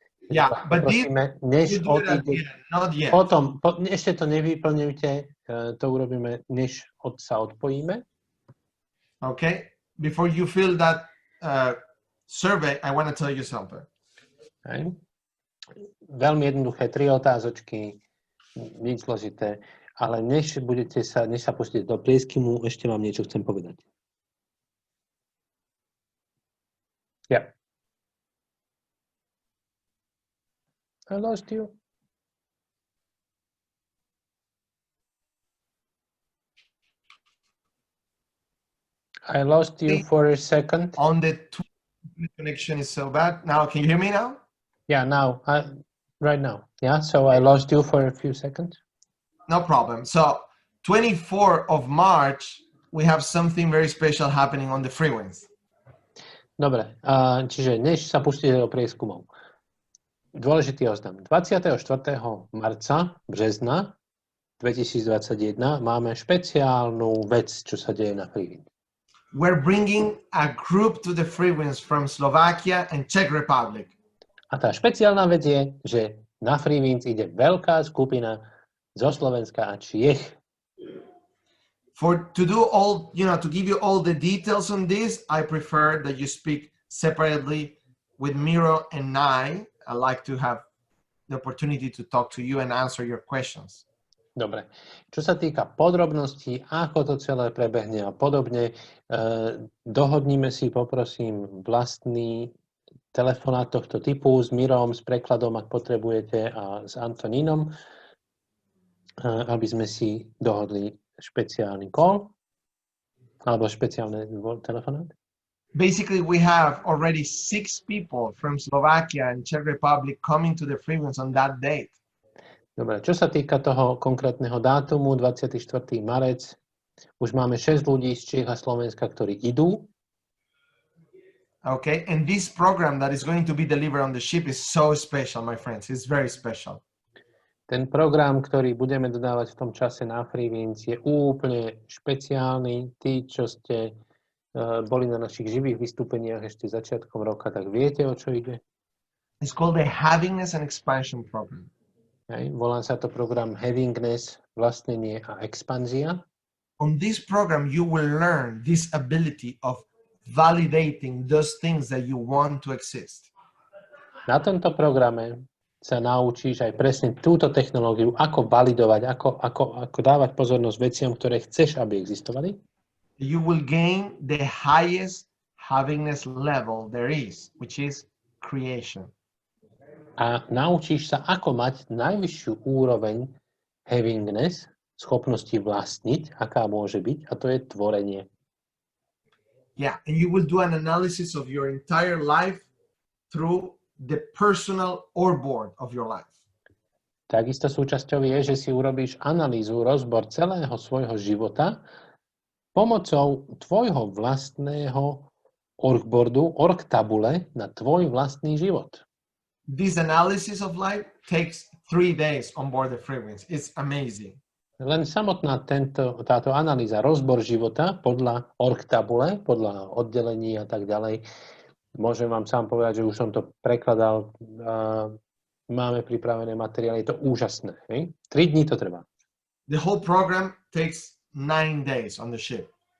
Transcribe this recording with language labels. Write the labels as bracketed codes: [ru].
[en] Yeah, but [sk] než odíde, [en] not yet. [sk] Potom, ešte to nevyplňujte, to urobíme, než sa odpojíme. [en] Okay, before you fill that survey, I want to tell you something. Okay. [sk] Veľmi jednoduché, 3 otázočky, nič zložité, ale než sa pustíte do prieskumu, ešte vám niečo chcem povedať. [en] Yeah. I lost you. I lost you for a second. On the connection is so bad. Now, can you hear me now? Yeah, now, right now. Yeah, so I lost you for a few seconds. No problem. So, 24th of March, we have something very special happening on the Freewinds. [sk] Dobre, čiže než sa pustíte do prieskumov. Dôležitý oznam. 24. marca, března 2021 máme špeciálnu vec, čo sa deje na Freewinds. [en] We're bringing a group to the Freewinds from Slovakia and Czech Republic. [sk] A tá špeciálna vec je, že na Freewinds ide veľká skupina zo Slovenska a Čiech. [en] To give you all the details on this, I prefer that you speak separately with Miro and I like to have the opportunity to talk to you and answer your questions. [sk] Dobre. Čo sa týka podrobností, ako to celé prebehne a podobne, dohodníme si, poprosím, vlastný telefonát tohto typu s Mirom, s prekladom, ak potrebujete, a s Antoninom, aby sme si dohodli špeciálny call alebo špeciálne telefonát. [en] Basically, we have already 6 people from Slovakia and Czech Republic coming to the Freewinds on that date. [sk] Dobre, čo sa týka toho konkrétneho dátumu, 24. marec, už máme 6 ľudí z Čiech a Slovenska, ktorí idú. [en] Okay, and this program that is going to be delivered on the ship is so special, my friends. It's very special. [sk] Ten program, ktorý budeme dodávať v tom čase na Freewinds, je úplne špeciálny. Tí, čo ste boli na našich živých vystúpeniach ešte začiatkom roka, tak viete, o čo ide? [en] It's called the Havingness and Expansion Program. [sk] Hej, volá sa to program Havingness, vlastnenie a expanzia. [en] On this program, you will learn this ability of validating those things that you want to exist. [sk] Na tomto programe sa naučíš aj presne túto technológiu, ako validovať, ako dávať pozornosť veciam, ktoré chceš, aby existovali. [en] You will gain the highest havingness level there is, which is creation. [sk] A naučíš sa, ako mať najvyššiu úroveň havingness, schopnosti vlastniť, aká môže byť, a to je tvorenie. [en] Yeah, and you will do an analysis of your entire life through the personal orgboard of your life. [sk] Takisto súčasťou je, že si urobíš analýzu, rozbor celého svojho života pomocou tvojho vlastného orgboardu, orgtabule na tvoj vlastný život. [en] This analysis of life takes 3 days on board the Freewinds. It's amazing. [sk] Len samotná táto analýza, rozbor života podľa orgtabule, podľa oddelení a tak ďalej, môžem vám sám povedať, že už som to prekladal, máme pripravené materiály, je to úžasné. 3 dní to trvá. [en] The whole program takes 9 days on the ship.